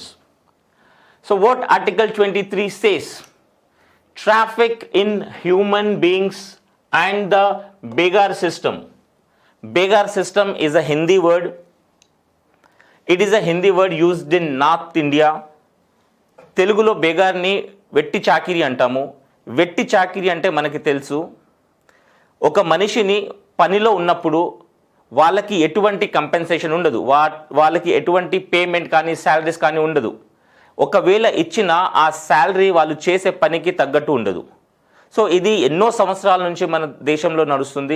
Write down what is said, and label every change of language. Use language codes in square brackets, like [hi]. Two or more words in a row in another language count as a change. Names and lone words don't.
[en] So what Article 23 says? Traffic in human beings and the begar system. Begar system is a Hindi word. It is a Hindi word used in North India. [te] తెలుగులో బేగార్ ని వెట్టి చాకిరి అంటాము. వెట్టి చాకిరి అంటే మనకి తెలుసు. ఒక మనిషిని పనిలో ఉన్నప్పుడు వాళ్ళకి ఎటువంటి కంపెన్సేషన్ ఉండదు, వాళ్ళకి ఎటువంటి పేమెంట్ కానీ శాలరీస్ కానీ ఉండదు. ఒకవేళ ఇచ్చిన ఆ శాలరీ వాళ్ళు చేసే పనికి తగ్గట్టు ఉండదు. సో ఇది ఎన్నో సంవత్సరాల నుంచి మన దేశంలో నడుస్తుంది.